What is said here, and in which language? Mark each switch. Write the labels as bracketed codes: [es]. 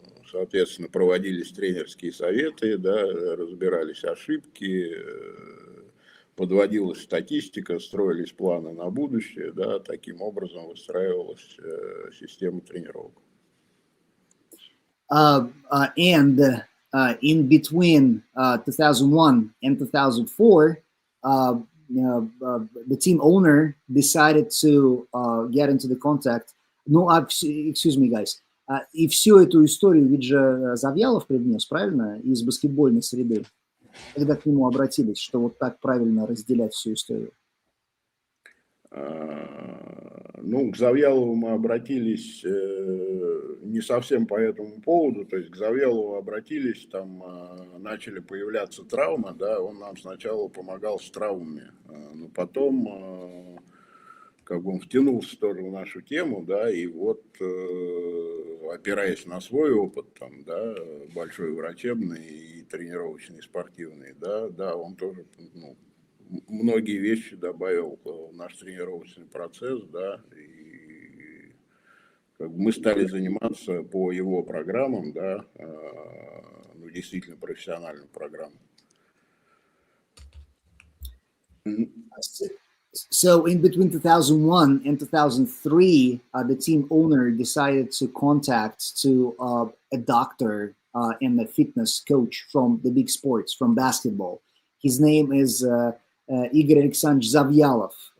[ru] Соответственно, проводились тренерские советы, да, разбирались ошибки, подводилась статистика, строились планы на будущее, да, таким образом выстраивалась система тренировок. [en] And in between 2001 and 2004, the team owner decided to get into the contact. No, excuse me, guys. [ru] И всю эту историю ведь же Завьялов привнес, правильно, из баскетбольной среды, когда к нему обратились, что вот так правильно разделять всю историю. Ну, к Завьялову мы обратились не совсем по этому поводу, то есть к Завьялову обратились, там начали появляться травмы, да, он нам сначала помогал с травмами, но потом как бы он втянулся тоже в нашу тему, да, и вот опираясь на свой опыт, там, да, большой врачебный и тренировочный, спортивный, да, он тоже, ну, многие вещи добавил в наш тренировочный процесс, да, и как бы мы стали заниматься по его программам, да, ну, действительно профессиональным программам. [en] So in between 2001 and 2003, the team owner decided to contact to a doctor and a fitness coach from the big sports, from basketball. His name is Igor Alexandrovich Zavyalov.